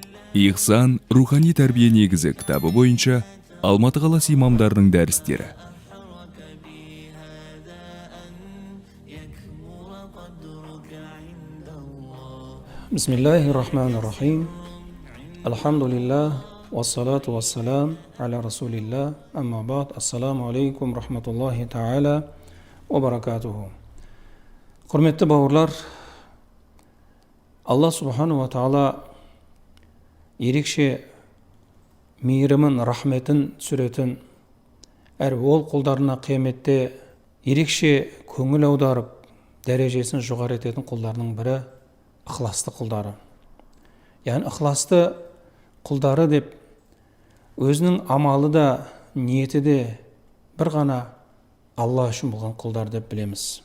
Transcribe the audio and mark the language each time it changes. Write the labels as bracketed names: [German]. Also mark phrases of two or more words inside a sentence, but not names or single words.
[Kazakh] Ихсан рухани тәрбие негізі кітабы бойынша Алматы қаласы имамдарының дәрістері. [Arabic] بسم الله الرحمن الرحيم. الحمد لله والصلاة والسلام على رسول الله أما بعد السلام عليكم رحمة الله تعالى وبركاته. [Kazakh] Құрметті бауырлар, [Arabic] الله سبحانه وتعالى [Kazakh] ерекше мейірімін, рахметін түсіретін, әрі ол құлдарына қияметте ерекше көңіл аударып, дәрежесін жоғары ететін құлдарының бірі ықыласты құлдары. Яғни ықыласты құлдары деп өзінің амалы да, ниеті де бір ғана Алла үшін болған құлдар деп білеміз.